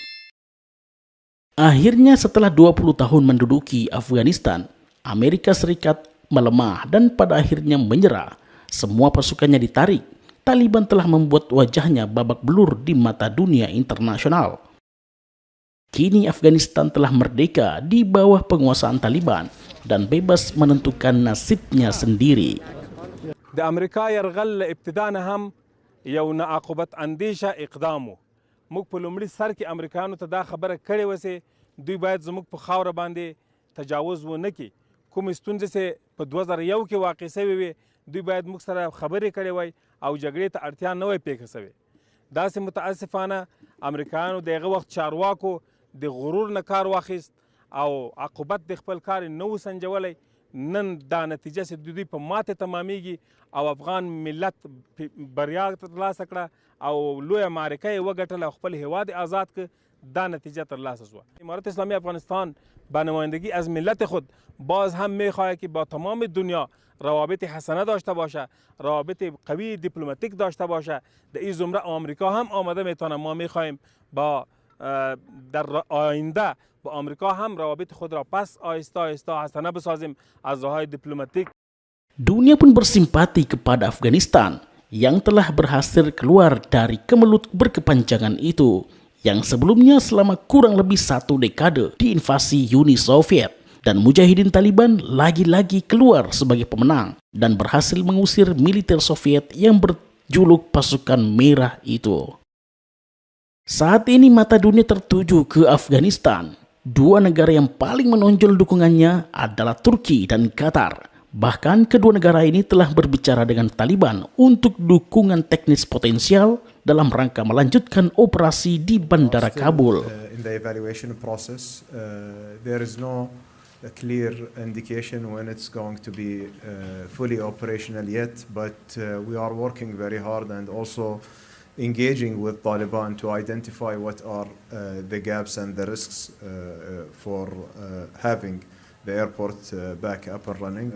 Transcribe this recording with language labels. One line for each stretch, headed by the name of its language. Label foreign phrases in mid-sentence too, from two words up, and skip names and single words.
Indonesian: Akhirnya setelah 20 tahun menduduki Afghanistan, Amerika Serikat melemah dan pada akhirnya menyerah. Semua pasukannya ditarik. Taliban telah membuat wajahnya babak belur di mata dunia internasional. Kini Afghanistan telah merdeka di bawah penguasaan Taliban dan bebas menentukan nasibnya sendiri.
Pashto: د امریکا یرغل ابتدا نه هم یو ناعاقبت اندیشه اقدامو موږ په لومړي سر کې امریکایانو ته دا خبره کړې وسه دوی باید زموږ په خاوره باندې تجاوز ونه کړي. کومې ستونزې چې په 2001 کې واقع شوې وي دوی باید موږ سره خبرې کړې وای او جګړې ته اړتیا نه وای پیښه شوې. داسې متاسفانه امریکایانو د هغه وخت چارواکو د غرور نه کار واخیست او عاقبت د خپل کار نه و سنجولی. نن دا نتیجه چې دوی په ماته تمامیږي او افغان ملت بریا ترلاسه کړه او لویه معرکه یې وګټله او خپل هیواد آزاد کړ. دا نتیجه ترلاسه شوه.
Persian: امارت اسلامی افغانستان به نمایندگی از ملت خود باز هم میخواهد که با تمام دنیا روابط حسنه داشته باشه، روابط قوی دیپلماتیک داشته باشه. در این زمره آمریکا هم آمده میتونه. ما میخواهیم با در آینده با آمریکا هم روابط خود را پس آهسته آهسته حسنه بسازیم از راههای دیپلماتیک.
Indonesian: Dunia pun bersimpati kepada Afghanistan yang telah berhasil keluar dari kemelut berkepanjangan itu, yang sebelumnya selama kurang lebih 1 dekade diinvasi Uni Soviet, dan mujahidin Taliban lagi-lagi keluar sebagai pemenang dan berhasil mengusir militer Soviet yang berjuluk pasukan merah itu. Saat ini mata dunia tertuju ke Afghanistan. Dua negara yang paling menonjol dukungannya adalah Turki dan Qatar. Bahkan kedua negara ini telah berbicara dengan Taliban untuk dukungan teknis potensial dalam rangka melanjutkan operasi di Bandara Kabul.
English: In the evaluation process, there is no clear indication when it's going to be fully operational yet, but we are working very hard and also engaging with Taliban to identify what are the gaps and the risks for having the airport back up and running.